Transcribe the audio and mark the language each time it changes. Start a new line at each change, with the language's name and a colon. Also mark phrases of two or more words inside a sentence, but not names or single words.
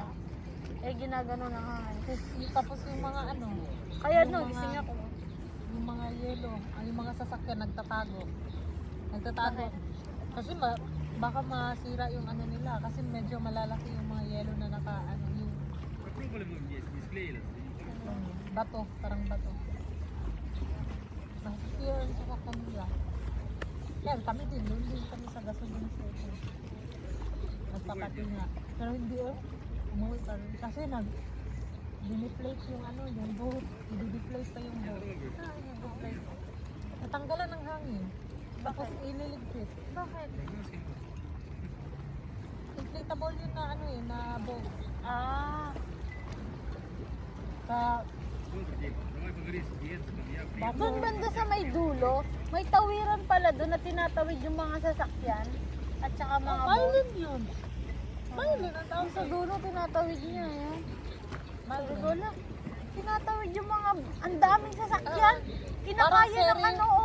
Filipino: Eh ginaganon ng hangin. Tapos yung mga Kaya yung no, mga- gising ako. yung mga yelo, yung mga sasakyan Nagtatago. Bakit? Kasi baka masira yung nila kasi medyo malalaki yung mga yelo na yung
Russian: Попробовали мы вместе, не склеились.
Filipino: bato, parang bato. Masisira yung sasakyan nila. Yan, kami din kami sa gasoline station. Nagpapati nga. Pero hindi umuwi pa rin. Kasi dineflate yung yung boat. I-deflate pa yung boat. I-deflate. Natanggalan ng hangin. Tapos ililigpit. Bakit? Inflatable yun na boat. Ah, Sa
Russian: Тоже, Дим, давай поговорим с клиентом, я приеду.
Filipino: doon banda sa may dulo, may tawiran pala doon na tinatawid yung mga sasakyan at saka mga boat. Island yun. Island ang tawag Sa dulo tinatawid niya yun. Sabi ko lang, tinatawid yung mga, ang daming sasakyan. Kinakaya ng oo.